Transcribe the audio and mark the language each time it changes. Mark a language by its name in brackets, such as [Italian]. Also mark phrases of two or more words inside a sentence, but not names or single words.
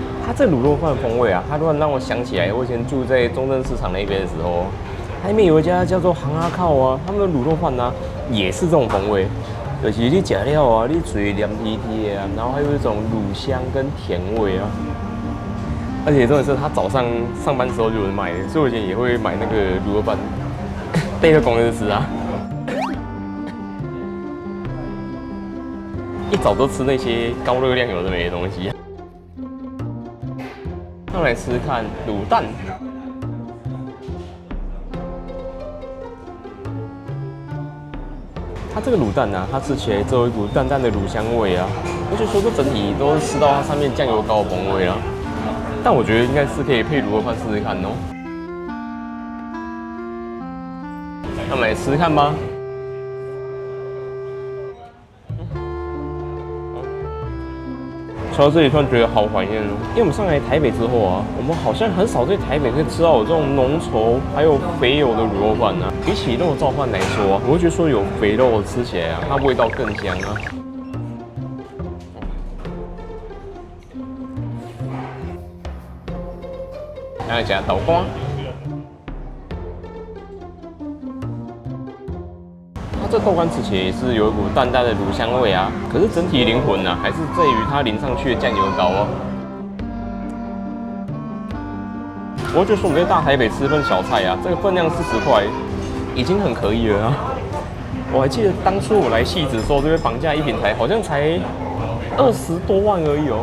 [Chinese] 它這滷肉飯風味啊，它突然讓我想起來，我以前住在中正市場那邊的時候，那邊有一家叫做行阿靠啊，他們的滷肉飯呢、啊、也是這種風味，就是你吃了啊，你嘴黏黏的啊，然後還有一種乳香跟甜味啊。而且重點是他早上上班的時候就有人賣的，所以我以前也會買那個滷肉飯帶着公司吃啊。一早都吃那些高熱量有的沒的東西。那我們來吃吃看滷蛋。它這個滷蛋呢、啊，它吃起來只有一股淡淡的乳香味啊，而且說這整體都是吃到它上面醬油膏的風味啊。但我覺得應該是可以配滷肉飯試試看哦。那我們來吃吃看吧。說到這裡，突然覺得好懷念哦，因為我們上來台北之後啊，我們好像很少在台北可以吃到有這種濃稠還有肥油的滷肉飯啊。比起肉燥飯來說啊，我會覺得說有肥肉吃起來啊，它味道更香啊。再加豆乾，它這豆乾吃起来也是有一股淡淡的乳香味啊，可是整體靈魂啊，還是在於它淋上去的醬油膏啊。我覺得說我們在大台北吃份小菜啊，這個分量40塊已經很可以了啊。我還記得當初我來汐止的時候，這邊房價一坪台好像才20多萬而已哦。